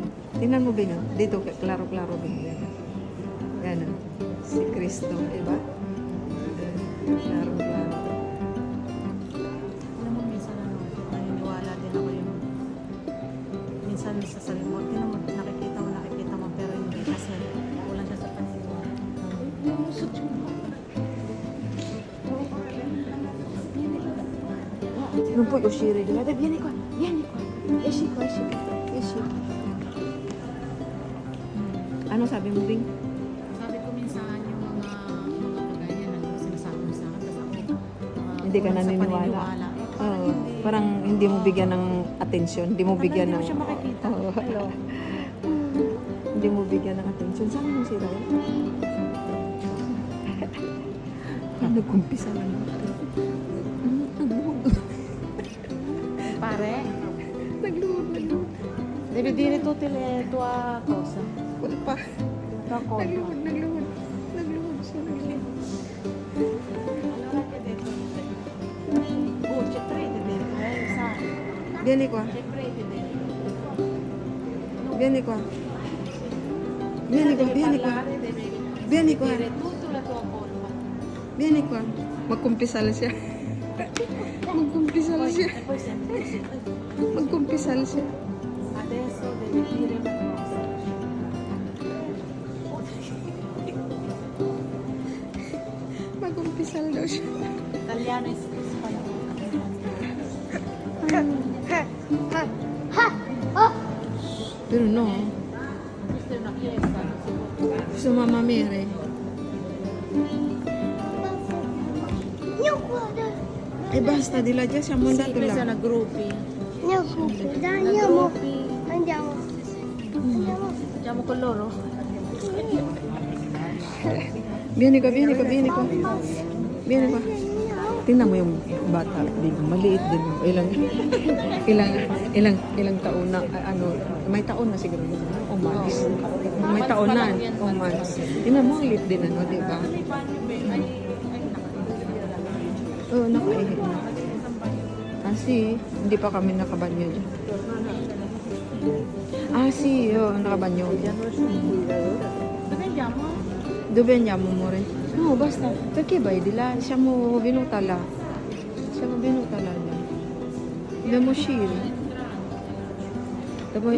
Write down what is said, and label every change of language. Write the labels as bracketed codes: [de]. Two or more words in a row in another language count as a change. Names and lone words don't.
[tl] Tingnan mo ba nga? Dito, klaro-klaro ba nga? Yan o, si Cristo, diba? Klaro-klaro. Alam mo, minsan naniniwala din ako yung minsan sa salimot, nakikita mo, pero hindi kasi kulang siya sa paniniwala. [it] Non puoi uscire di là, dai, vieni qua, esci qua. [tl] Ano sabi mo, Bing? Sabi ko minsan yung mga kagaya na sinasabi mo sa akin, tapos ako Hindi ka kulang sa naniniwala. paniniwala. Oo, parang hindi mo bigyan ng atensyon, hindi mo bigyan ng... Hindi mo siya makikita. Oo. Hello. Hindi mo bigyan ng atensyon. Saan mo si Ryan? Nagkumpisa na natin. Pare, Nagluhod. [it] devi dire tutte le tue cose. [tl] Wala pa. [it] Racconta. [tl] Nagluhod siya. [it] Allora che detto? Oh, c'è prete dentro, sai? Vieni qua. C'è prete dentro. Vieni qua. Vieni qua. Vieni qua. Dire tutta la tua colpa. Vieni qua. [tl] Magkumpisal siya. Magkumpisal siya. [it] E poi sempre così. [tl] Magkumpisal siya. [it] Adesso devi dire una cosa. [tl] Magkumpisal daw siya. [it] Italiano e spagnolo. [tl] Pero no. [it] Questa è una fiesta, non si può. Gusto Mama Mary. Eh basta, di là già siamo Sì, andati questi là. sono gruppi. Dai, andiamo. Andiamo. Andiamo con loro? Vieni qua. Vieni qua. [tl] Tingnan mo yung bata, maliit din. Ilang taon na, ano, may taon na siguro. O months. May taon na, o months. Tingnan mo, ang liit din, ano, di ba? Oo, nakaihi na. Kasi, hindi pa kami nakabanyo dyan. [it] Dove [tl] nakabanyo dyan. [it] andiamo? Dove andiamo, amore? No, basta. Perché vai di là? Siamo venuta là. Siamo venuta là. Dobbiamo uscire. E poi...